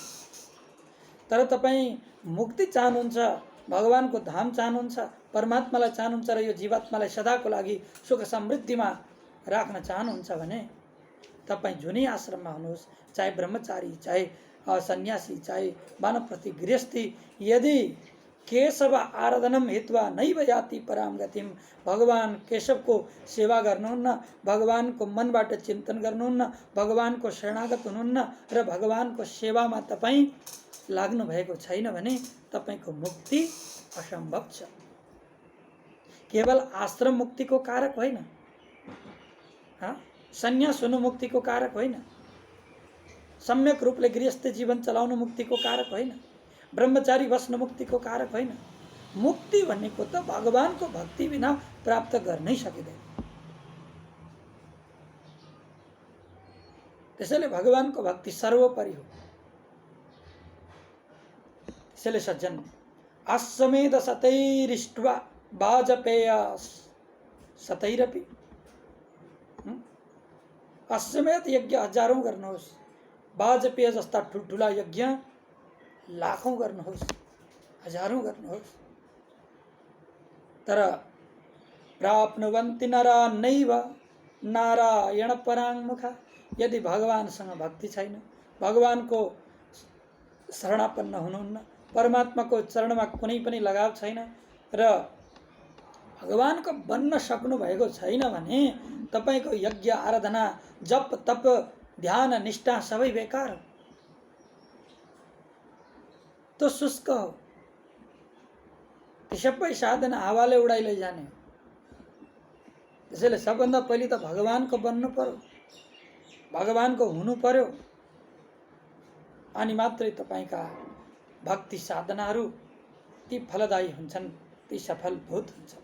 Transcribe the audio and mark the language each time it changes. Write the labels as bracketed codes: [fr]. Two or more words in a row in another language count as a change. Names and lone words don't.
[ne] तर तपाईँ मुक्ति चाहनुहुन्छ, भगवानको धाम चाहनुहुन्छ, परमात्मालाई चाहनुहुन्छ र यो जीवात्मालाई सदाको लागि सुख समृद्धिमा राख्न चाहनुहुन्छ भने तपाईँ जुनै आश्रममा हुनुहोस्, चाहे ब्रह्मचारी, चाहे सन्यासी, चाहे वानप्रस्थी, गृहस्थी, यदि [sa] केशव आराधनम हित्वा नैव याति पराम गतिम, [ne] भगवान केशवको सेवा गर्नुहुन्न, भगवानको मनबाट चिन्तन गर्नुहुन्न, भगवानको शरणागत हुनुहुन्न र भगवानको सेवामा तपाईँ लाग्नु भएको छैन भने तपाईको मुक्ति असम्भव छ। केवल आश्रम मुक्तिको कारक होइन, सन्यास हुनु मुक्तिको कारक होइन, सम्यक रूपले गृहस्थ जीवन चलाउनु मुक्तिको कारक होइन, ब्रह्मचारी बस्नु मुक्तिको कारक होइन। मुक्ति भनेको त भगवानको भक्ति बिना प्राप्त गर्नै सकिँदैन। त्यसैले भगवानको भक्ति सर्वोपरि हो। त्यसैले सज्जन, [sa] अश्वमेध शतैरिष्ट्वा वाजपेय शतैरपि, [ne] अश्वमेध यज्ञ हजारौं गर्नुहोस्, वाजपेय जस्ता ठुल्ठुला यज्ञ लाखौं गर्नुहोस्, हजारौं गर्नुहोस्, तर [sa] प्राप्नुवन्ति नरा नैव नारायण पराङ्मुखा। [ne] यदि भगवानसँग भक्ति छैन, भगवानको शरणापन्न हुनुहुन्न, परमात्माको चरणमा कुनै पनि लगाव छैन र भगवानको बन्न सक्नु भएको छैन भने तपाईको यज्ञ आराधना जप तप ध्यान निष्ठा सबै बेकार हो, तो शुष्क हो। ती सबै साधना हावाले उडाइ लैजाने हो। त्यसैले सबभन्दा पहिले त भगवानको बन्नु पर्यो, भगवानको हुनु पर्यो, अनि मात्रै तपाईका भक्ति साधनाहरू ती फलदायी हुन्छन्, ती सफलभूत हुन्छन्।